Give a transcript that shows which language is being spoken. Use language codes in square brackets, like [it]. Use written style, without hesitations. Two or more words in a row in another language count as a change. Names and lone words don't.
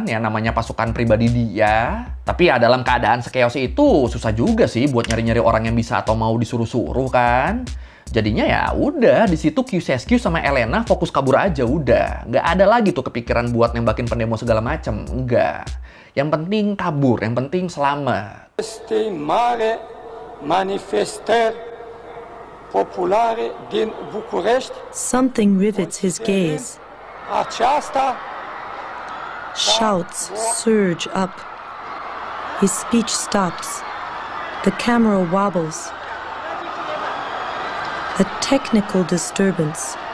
[id] Ya namanya pasukan pribadi dia. Tapi ya dalam keadaan sekeos itu, susah juga sih buat nyari-nyari orang yang bisa atau mau disuruh-suruh kan. Jadinya ya udah di situ Ceausescu sama Elena fokus kabur aja udah. Nggak ada lagi tuh kepikiran buat nembakin pendemo segala macem. Enggak. Yang penting kabur, yang penting selamat. [ro] Este mare manifestări populare din București. [en] Something rivets his gaze. [ro] Aceasta [en] Shouts surge up. His speech stops. The camera wobbles. A technical disturbance.